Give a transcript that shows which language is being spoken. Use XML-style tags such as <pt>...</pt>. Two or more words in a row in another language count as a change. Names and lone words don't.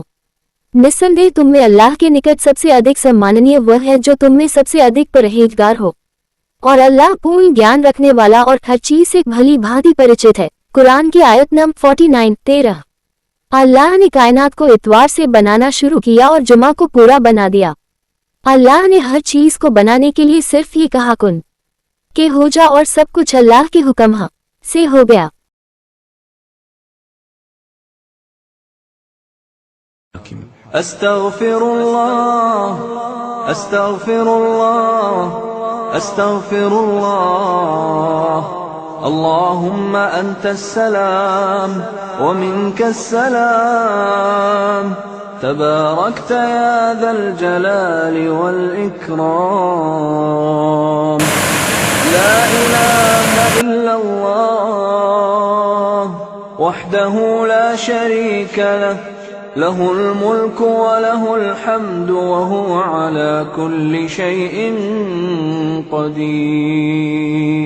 <hi>निस्संदेह तुम में अल्लाह के निकट सबसे अधिक सम्माननीय वह है जो तुम में सबसे अधिक परहेजगार हो, और अल्लाह पूर्ण ज्ञान रखने वाला और हर चीज से भली भांति परिचित है। कुरान की आयत नंबर 49-13। अल्लाह ने कायनात को इतवार से बनाना शुरू किया और जुमा को पूरा बना दिया। अल्लाह ने हर चीज को बनाने के लिए सिर्फ ये कहा कुन के हो जा, और सब कुछ अल्लाह के हुक्म से हो गया।</hi> <ar>أستغفر الله، أستغفر الله، أستغفر الله. اللهم أنت السلام ومنك السلام تباركت يا ذا الجلال والإكرام. لا إله إلا الله وحده لا شريك له له الملك وله الحمد وهو على كل شيء قدير.</ar>